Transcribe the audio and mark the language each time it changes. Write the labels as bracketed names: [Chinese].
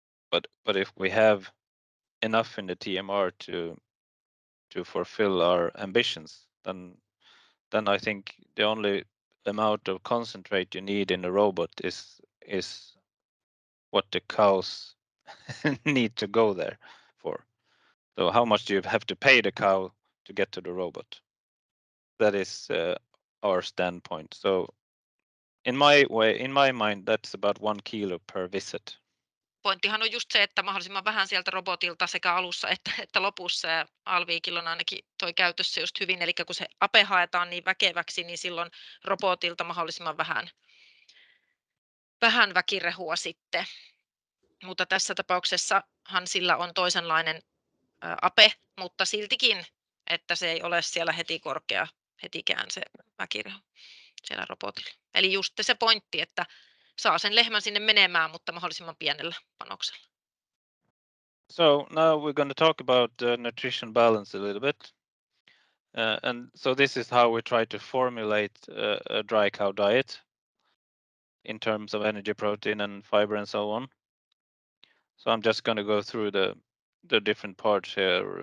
[English] But if we have enough in the TMR to fulfill our ambitions, then I think the only amount of concentrate you need in a robot is what the cows need to go there for. So how much do you have to pay the cow to get to the robot? That is our standpoint. So in my mind, that's about 1 kilo per visit. [Finnish] Pointtihan on just se, että mahdollisimman vähän sieltä robotilta sekä alussa että lopussa, ja Alvikilla on ainakin toi käytössä just hyvin, eli kun se ape haetaan niin väkeväksi, niin silloin robotilta mahdollisimman vähän väkirehua sitten. Mutta tässä tapauksessahan sillä on toisenlainen ape, mutta siltikin, että se ei ole siellä heti korkea hetikään se väkirehu siellä robotilla. Eli just se pointti, että saa sen lehmän sinne menemään, mutta mahdollisimman pienellä panoksella. [English] So now we're going to talk about nutrition balance a little bit. And so this is how we try to formulate a dry cow diet in terms of energy, protein, and fiber, and so on. So I'm just going to go through the different parts here.